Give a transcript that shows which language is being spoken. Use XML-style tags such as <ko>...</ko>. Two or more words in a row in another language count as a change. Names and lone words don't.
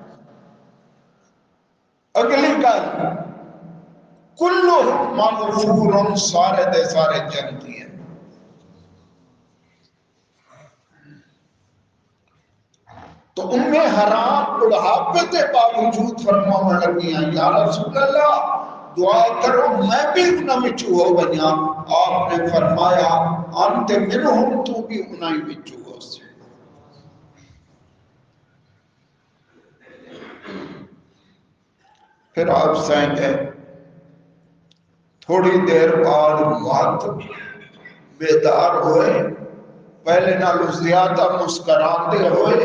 <skr>اگلی گل</skr> <ar>کلہم مغفور،</ar> <skr>سارے دے سارے جنتی ہیں۔</skr> <ur>تو ام حرام بڑھاپے کے باوجود فرمانے لگی ہیں یا رسول اللہ دعا کرو میں بھی</ur> <skr>انہاں وچوں ہو بنیا۔ آپ نے فرمایا</skr> <ar>انت منہم،</ar> <skr>تو بھی انہاں وچوں ہو سے۔ پھر آپ سائیں گے تھوڑی دیر بعد وقت بیدار ہوئے، پہلے نالو زیادہ مسکران دے ہوئے۔</skr>